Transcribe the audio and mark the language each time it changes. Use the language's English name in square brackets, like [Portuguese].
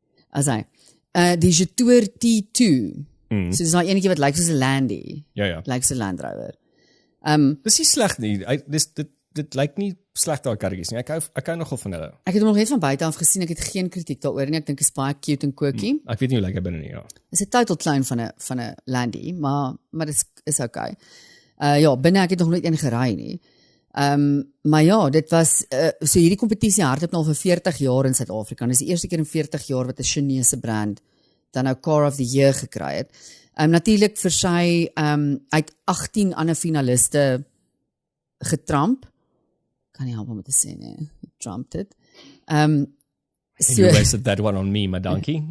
[Afrikaans] As hy die Jetour T2. So dis daai enetjie wat lyk soos 'n Landy. Ja. Lyk soos 'n Land Rover. Dis nie sleg nie. Dit lyk nie sleg daai karretjies nie. Ek hou nogal van hulle. Ek het hom nog net van buite af gesien. Ek het geen kritiek daaroor nie. Ek dink dit is baie cute en quirky. Ek weet nie hoe lyk hy binne nie, ja. Dis 'n total clown van 'n Landy, maar dit is okay. Ja, binne ek het nog nooit een gery nie. Maar ja, dit was so hierdie kompetisie hardloop nou vir 40 jaar in Suid-Afrika. Dis die eerste keer in 40 jaar wat 'n Chinese brand dan nou Car of the Year gekry het. Natuurlik vir sy uit 18 ander finaliste getramp. Kan nie help om te sê nie. [English] Trumped it. So, you wasted that one on me, my donkey.